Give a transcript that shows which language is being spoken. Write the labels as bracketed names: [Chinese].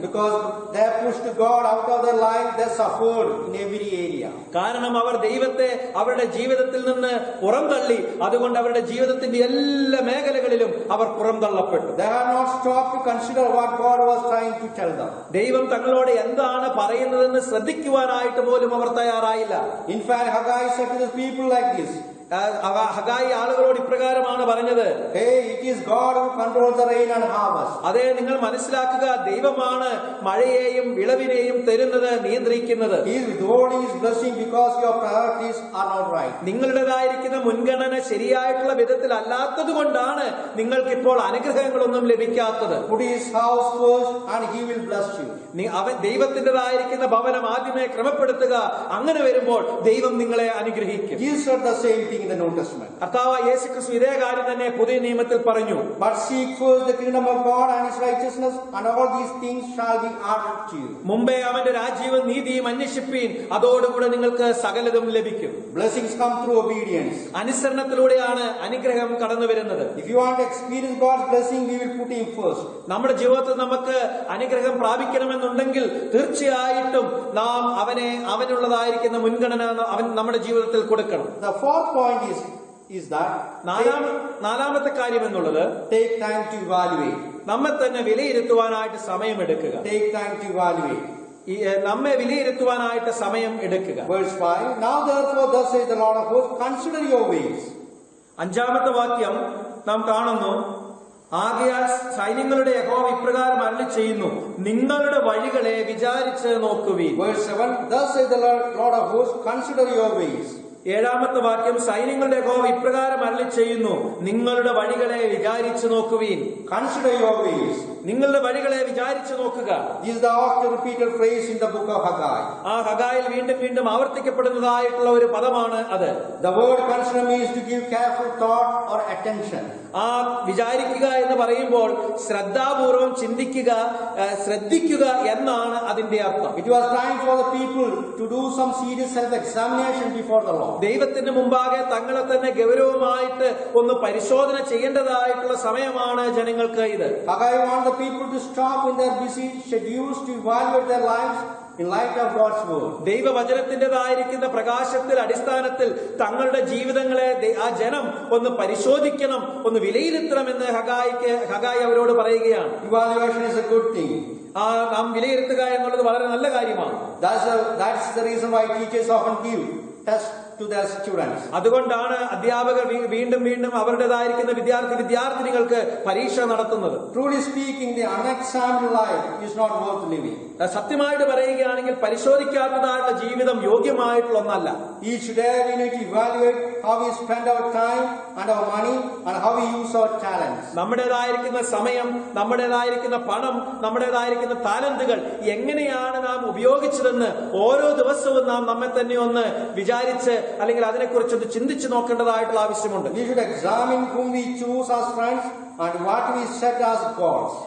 [English] Because they pushed God out of their life, they suffered in every area. [Malayalam] കാരണം അവർ ദൈവത്തെ അവരുടെ ജീവിതത്തിൽ നിന്ന് പുറന്തള്ളി, അതുകൊണ്ട് അവരുടെ ജീവിതത്തിന്റെ എല്ലാ മേഖലകളിലും അവർ പുറന്തള്ളപ്പെട്ടു. [English] They have not stopped to consider what God was trying to tell them. [Malayalam] ദൈവം തങ്ങളോട് എന്താണ് പറയുന്നതെന്ന് ശ്രദ്ധിക്കുവാനായിട്ട് പോലും അവർ തയ്യാറായില്ല. [English] In fact, Haggai said to the people like this. [Malayalam] Haggai ആളുകളോട് ഇപ്രകാരമാണ് പറഞ്ഞത്, [English] Hey, it is God who controls the rain and harvest. [Malayalam] അതെ, നിങ്ങൾ മനസ്സിലാക്കുക, ദൈവമാണ് മഴയെയും വിളവിനെയും തരുന്നത്, നിയന്ത്രിക്കുന്നത്. [English] He is withholding his blessing because your priorities are not right. [Malayalam] നിങ്ങളുടേതായിരിക്കുന്ന മുൻഗണന ശരിയായിട്ടുള്ള വിധത്തിൽ അല്ലാത്തത് കൊണ്ടാണ് നിങ്ങൾക്ക് ഇപ്പോൾ അനുഗ്രഹങ്ങളൊന്നും ലഭിക്കാത്തത്. [English] Put his house first and he will bless you. [Malayalam] അവൻ ദൈവത്തിൻ്റെതായിരിക്കുന്ന ഭവനം ആദ്യമേ ക്രമപ്പെടുത്തുക. അങ്ങനെ വരുമ്പോൾ ദൈവം നിങ്ങളെ അനുഗ്രഹിക്കും. [English] Jesus said the same thing in the New Testament. [Malayalam] കർത്താവായ യേശുക്രിസ്തു ഇതേ കാര്യം തന്നെ പുതിയ നിയമത്തിൽ പറഞ്ഞു. [English] But seek first the kingdom of God and his righteousness, and all these things shall be added to you. [Malayalam] മുമ്പേ അവന്റെ രാജ്യവും നീതിയും അന്വേഷിപ്പീൻ, അതോടുകൂടെ നിങ്ങൾക്ക് സകലതും ലഭിക്കും. [English] Blessings come through obedience. [Malayalam] അനുസരണത്തിലൂടെയാണ് അനുഗ്രഹം കടന്നു വരുന്നത്. [English] If you want to experience God's blessing, we will put him first. [Malayalam] നമ്മുടെ ജീവിതത്തിൽ നമുക്ക് അനുഗ്രഹം പ്രാപിക്കണമെന്നുണ്ടെങ്കിൽ തീർച്ചയായിട്ടും നാം അവനുള്ളതായിരിക്കുന്ന മുൻഗണന അവൻ നമ്മുടെ ജീവിതത്തിൽ കൊടുക്കണം. [English] The fourth point is that [Malayalam] നാലാമത്തെ കാര്യം എന്നുള്ളത്, [English] take time to evaluate. [Malayalam] നമ്മെ തന്നെ വിലയിരുത്തുവാനായിട്ട് സമയമെടുക്കുക. [English] Take time to evaluate. [Malayalam] നമ്മെ വിലയിരുത്തുവാനായിട്ട് സമയം എടുക്കുക. [English] Verse 5. Now therefore thus says the Lord of hosts, consider your ways. [Malayalam] അഞ്ചാമത്തെ വാക്യം നാം കാണുന്നു, ആകയാൽ സൈന്യങ്ങളുടെ യഹോവ ഇപ്രകാരം അരുളിച്ചെയ്യുന്നു, നിങ്ങളുടെ വഴികളെ വിചാരിച്ച് നോക്കുവീൻ. [English] Verse 7. Thus says the Lord of hosts, consider your ways. [Malayalam] ഏഴാമത്തെ വാക്യം, സൈന്യങ്ങളുടെ യഹോവ ഇപ്രകാരം അരുളിച്ചെയ്യുന്നു, നിങ്ങളുടെ വഴികളെ വിചാരിച്ചു നോക്കുവീൻ. [English] Consider your ways. [Malayalam] നിങ്ങളുടെ വഴികളെ വിചാരിച്ചു നോക്കുക. [English] This is the often repeated phrase in the book of Haggai. [Malayalam] ആ ഹഗായിൽ വീണ്ടും വീണ്ടും ആവർത്തിക്കപ്പെടുന്നതായിട്ടുള്ള ഒരു പദമാണ് അത്. [English] The word consider means to give careful thought or attention. [Malayalam] ആ വിചാരിക്കുക എന്ന് പറയുമ്പോൾ ശ്രദ്ധാപൂർവം ചിന്തിക്കുക, ശ്രദ്ധിക്കുക എന്നാണ് അതിന്റെ അർത്ഥം. [English] It was time for the people to do some serious self-examination before the Lord. [Malayalam] ദൈവത്തിന്റെ മുമ്പാകെ തങ്ങളെ തന്നെ ഗൗരവമായിട്ട് ഒന്ന് പരിശോധന ചെയ്യേണ്ടതായിട്ടുള്ള സമയമാണ് ജനങ്ങൾക്ക് ഇത്. [English] Haggai wants the people to stop in their busy schedules to evaluate their lives in light of God's word. [Malayalam] ദൈവവചനത്തിൻ്റെതായിരിക്കുന്ന പ്രകാശത്തിൽ അടിസ്ഥാനത്തിൽ തങ്ങളുടെ ജീവിതങ്ങളെ ആ ജനം ഒന്ന് പരിശോധിക്കണം, ഒന്ന് വിലയിരുത്തണമെന്ന് ഹഗായി അവരോട് പറയുകയാണ്. [English] Evaluation is a good thing. [Malayalam] നാം വിലയിരുത്തുക എന്നുള്ളത് വളരെ നല്ല കാര്യമാണ്. [English] That's the reason why teachers often give tests to their students. [Malayalam] അതുകൊണ്ടാണ് അധ്യാപകർ വീണ്ടും വീണ്ടും അവരുടേതായിരിക്കുന്ന വിദ്യാർത്ഥിനികൾക്ക് പരീക്ഷ നടത്തുന്നത്. [English] Truly speaking, the unexamined life is not worth living. [Malayalam] സത്യമായിട്ട് പറയുകയാണെങ്കിൽ പരിശോധിക്കാത്തതായിട്ടുള്ള ജീവിതം യോഗ്യമായിട്ടുള്ള ഒന്നല്ല. [English] Each day we need to evaluate how we spend our time and our money and how we use our talents. [Malayalam] നമ്മുടേതായിരിക്കുന്ന സമയം, നമ്മുടേതായിരിക്കുന്ന പണം, നമ്മുടേതായിരിക്കുന്ന താലന്തുകൾ എങ്ങനെയാണ് നാം ഉപയോഗിച്ചതെന്ന് ഓരോ ദിവസവും നാം നമ്മെ തന്നെ ഒന്ന് വിചാരിച്ച് അല്ലെങ്കിൽ അതിനെക്കുറിച്ചൊന്ന് ചിന്തിച്ചു നോക്കേണ്ടതായിട്ടുള്ള ആവശ്യമുണ്ട്. [English] We should examine whom we choose as friends and what we set as goals.